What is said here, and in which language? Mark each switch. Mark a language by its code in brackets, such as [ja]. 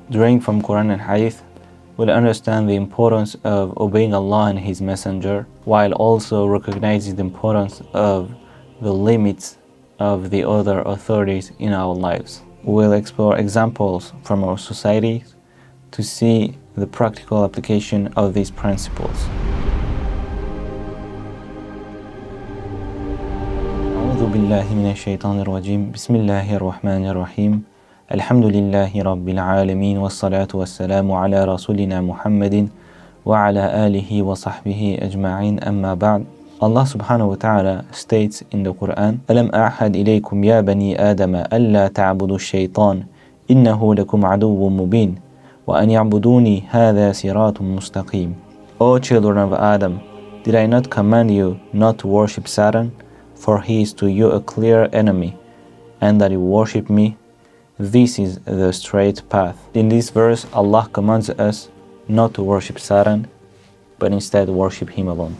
[en] Drawing from Quran and Hadith, we'll understand the importance of obeying Allah and His Messenger, while also recognizing the importance of the limits of the other authorities in our lives. We'll explore examples from our society to see the practical application of these principles. [ar] أعوذ بالله من الشيطان الرجيم بسم الله الرحمن الرحيم الحمد لله رب العالمين والصلاة والسلام على رسولنا محمد وعلى آله وصحبه أجمعين أما بعد. [en] Allah subhanahu wa ta'ala states in the Quran, [ar] أَلَمْ أَعْهَدْ إِلَيْكُمْ يَا بَنِي آدَمَ أَلَّا تَعْبُدُوا الشَّيْطَانَ إِنَّهُ لَكُمْ عَدُوٌّ مُبِينٌ وَأَنْ يَعْبُدُونِي هَذَا صِرَاطٌ مُسْتَقِيمٌ. [en] O children of Adam, did I not command you not to worship Satan? For he is to you a clear enemy, and that you worship me. This is the straight path. In this verse, Allah commands us not to worship Satan, but instead worship him alone.